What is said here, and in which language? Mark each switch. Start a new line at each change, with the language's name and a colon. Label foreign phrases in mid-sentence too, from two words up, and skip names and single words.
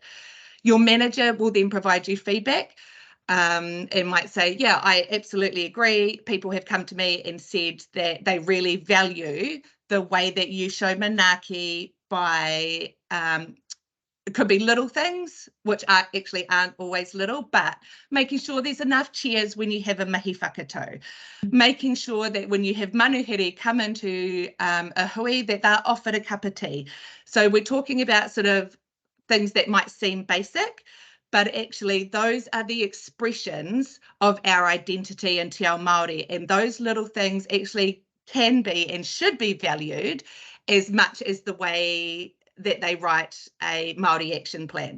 English: Your manager will then provide you feedback and might say, yeah, I absolutely agree. People have come to me and said that they really value the way that you show manaaki by, it could be little things, which actually aren't always little, but making sure there's enough chairs when you have a
Māori: mihi whakatau,
English: making sure that when you have manuhere come into a hui, that they're offered a cup of tea. So we're talking about sort of things that might seem basic, but actually those are the expressions of our identity in
Māori: Te Ao Māori,
English: and those little things actually can be and should be valued as much as the way that they write a Māori action plan.